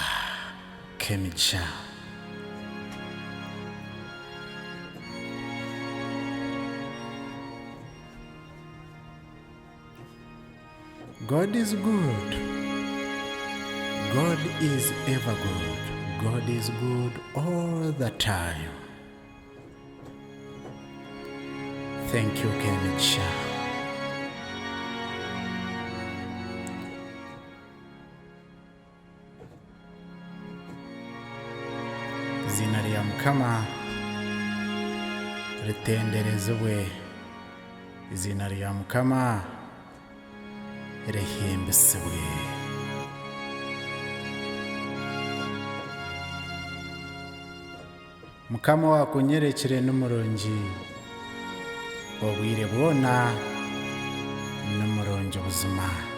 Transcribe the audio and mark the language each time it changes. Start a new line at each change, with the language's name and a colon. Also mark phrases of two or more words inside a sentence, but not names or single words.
English: Kyomukazi. God is good. God is ever good. God is good all the time. Thank you, Kyomukazi.
Nyankole: Izina rya Mukama ritenderezwe. Izina rya Mukama rihimbiswe. Mukama wakunyerekere n'umurongi obwire bwona n'umurongi buzima.